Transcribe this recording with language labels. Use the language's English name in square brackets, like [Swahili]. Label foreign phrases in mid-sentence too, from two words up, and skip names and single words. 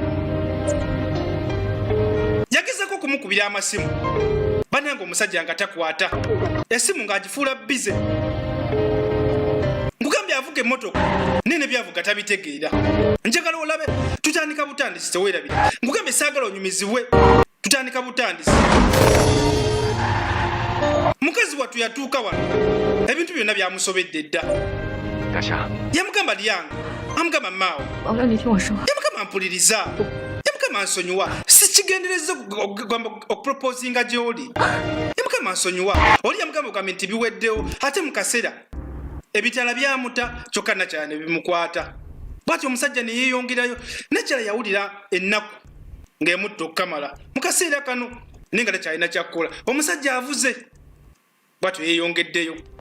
[Ganda] yagezaako okumukubira amasimu banange omusajja nga takwata esimu ng'agifuula bize nkugambye avuga emmotoka nene byavuga tabitegeera njagala olabe tutandika butandisi teweerabira nkugambye saagala onyumizibwe tutandika butandisi mukazi wattu yatuuka wano ebintu byonna byamusobedde dda [Chinese] 大侠， [Ganda] yamugamba lyanga amugamba maawo [Chinese] 王亮，你听我说， [Ganda] yamugamba mpuliriza yamugamba nsonyiwa sikigendereza okuproposinga gy'oli yamugamba nsonyiwa oli yamugamba ogambe nti biweddewo ate mu kaseera ebitala byamuta kyokka nakyala ne bimukwata bwatyo omusajja ne yeeyongerayo nakyala yawulira ennaku ng'emutta okukamala mu kaseera kano naye nga takyalina kyakkola omusajja avuze bwatyo yeeyongeddeyo